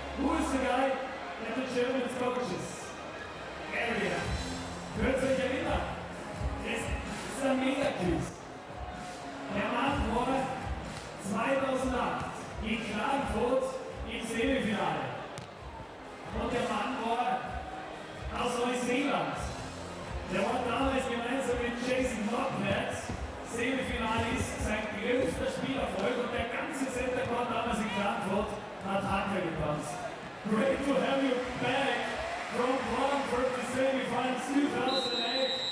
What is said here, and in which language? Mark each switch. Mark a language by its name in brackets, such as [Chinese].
[English] Who is the guy that the German coaches? Area. [German] Könnt ihr euch erinnern? Das ist ein Mega-Quiz. Der Mann war 2008 in Klagenfurt im Semifinale. Und der Mann war aus Neuseeland. Der war damals gemeinsam mit Jason Locknet Semifinalist, sein größter Spielerfolg und der ganze Center Court damals in Frankfurt hat Hacker getanzt. [English] Great to have you back from Frankfurt to semifinals 2008.